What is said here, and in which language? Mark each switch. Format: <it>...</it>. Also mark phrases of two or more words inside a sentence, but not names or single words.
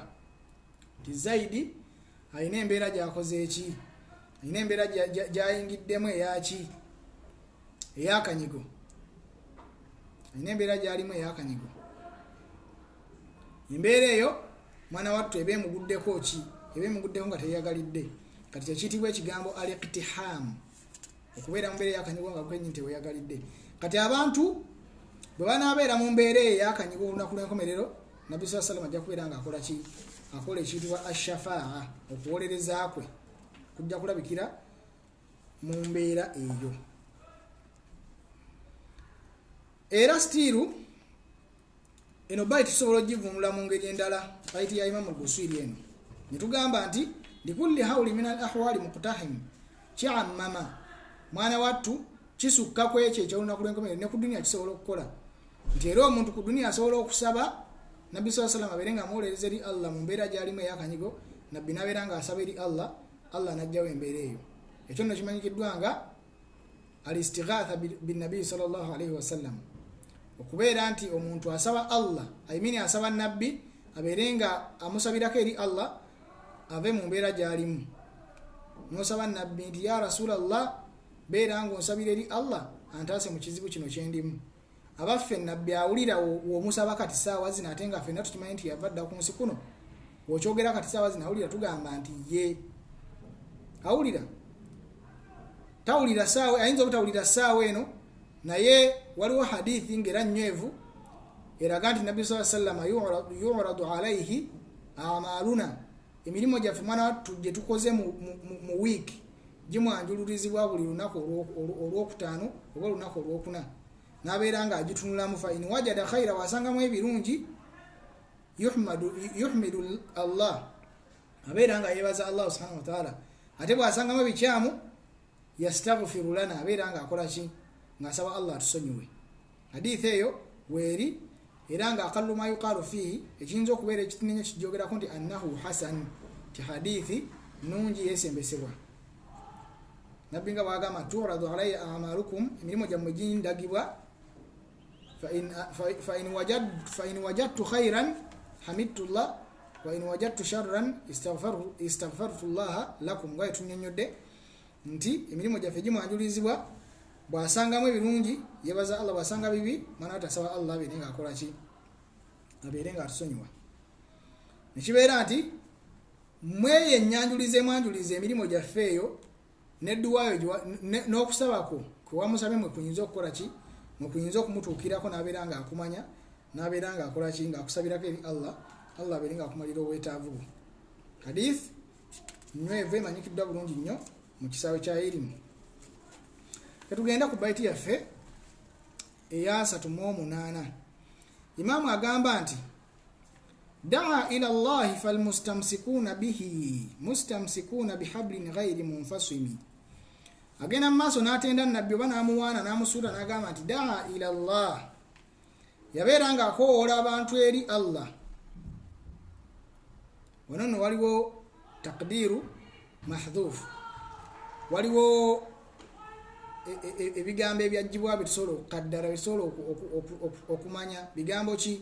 <lg>ti zaidi alina embeera gyakoze eki alina embeera gyayingiddemu eyaki eyakanyigo alina embeera gyalimu eyakanyigo embeera eyo mwana wattu eba emuguddeko ki eba emuguddeko nga teyagalidde kati kyekiyitibwa ekigambo al-iqtiham okubeera mu mbeera eyakanyigo nga kwenyi teweyagalidde kati abantu bwe banaabeera mu mbeera eyakanyigo olunaku lw'enkomerero Nabbi</lg> <ar>صلى الله عليه وسلم</ar> <lg>ajja kubeera nga akola ki akola ekiyitibwa ashafaa okuwolereza kwe kujja kulabikira mu mbeera eyo era stiru eno baiti tusobola ogivunula mu ngeri endala baiti ya Imam al-Busiri eno netugamba nti</lg> <ar>لكل هول من الأهوال مقتحم</ar> <lg>ky'ammama mwana wattu kisukka ku ekyo ekyolunaku lw'enkomerero ne ku dunia kisobola okukola nti era omuntu ku dunia asobola okusaba Nabbi sallallahu</lg> <ar>عليه وسلم</ar> <lg>abeerenga amuwolereza eri Allah mu mbeera gy'alimu eyakanyigo Nabbi n'abeera nga asaba eri Allah n'ajjawo embeera eyo ekyo nno kimanyikiddwa nga</lg> <ar>الاستغاثة بالنبي صلى الله عليه وسلم</ar> <lg>okubeera nti omuntu asaba Allah ayimini asaba Nabbi abeerenga amusabirako eri Allah ave mu mbeera gy'alimu n'osaba Nabbi nti</lg> <ar>يا رسول الله</ar> <lg>beera nga onsabira eri Allah antaase mu kizibu kino kyendimu abaffe Nabbi awulira womusaba kati saawa zino ate nga ffenna tukimanyi nti yava dda ku nsi kuno wokyogera kati saawa zino awulira tugamba nti ye awulira tawulira saawa ayinza obutawulira saawa eno naye waliwo hadithi ngera nywevu eraga nti Nabbi</lg> <ar>صلى الله عليه وسلم يعرض عليه أعمالنا</ar> <lg>emirimu gyaffe mwana wattu gye tukoze mu wiiki gimwanjulurizibwa buli lunaku olwokutaano oba olunaku olwokuna n'abeera nga agitunulamu</lg> <ar>فإن وجد خيرا</ar> <lg>wasangamu ebirungi</lg> <ar>يحمد الله</ar> <lg>abeera nga yebaza</lg> <ar>الله سبحانه وتعالى</ar> <lg>ate bwasangamu ebikyamu</lg> <ar>يستغفر لنا</ar> <lg>abeera nga akola ki ng'asaba Allah atusonyiwe hadithi eyo weeri era nga</lg> <ar>أقل ما يقال فيه</ar> <lg>ekiyinza okubeera ekitinenyo kijjogerako nti</lg> <ar>أنه حسن</ar> <lg>ti hadithi nungi yesembesebwa Nabbi nga bwagamba</lg> <ar>تعرض علي أعمالكم</ar> <lg>emirimu gyammwe gindagibwa</lg> <ar>فإن وجدت خيرا حمدت الله وإن وجدت شرا استغفرت الله لكم</ar> <lg>nga tunyonyodde nti emirimu gyaffe gimwanjulizibwa bwasangamu ebirungi yebaza Allah bwasanga bibi mana atasaba Allah abeerenga akola ki abeerenga atusonyiwa nekibeera nti mweye ennyanjulize mwanjulize emirimu gyaffe eyo nedduwayo n'okusabako kwewamusabe mwe kuyinza okukola ki mwe kuyinza okumutuukirako n'abeera nga akumanya n'abeera nga akola ki ng'akusabirako eri Allah abeera nga akumalira obwetaavu bwe hadith nywevu emanyikiddwa bulungi nnyo mu kisaawe kya irimu tetugenda ku baiti yaffe eya 38 Imamu agamba nti</lg> <ar>دعا إلى الله فالمستمسكون به مستمسكون بحبل غير منفصم.</ar> <lg>Agenda maaso n'atenda nabbi oba n'amuwaana n'amusuuta n'agamba nti</lg> <ar>دعا إلى الله,</ar> <lg>yabeera nga akoowola abantu eri Allah. Wano nno waliwo</lg> <ar>تقدير محذوف,</ar> <lg>waliwo ebigambo ebyajjibwa bitusobola okukaddara bisobola okumanya bigambo ki.</lg>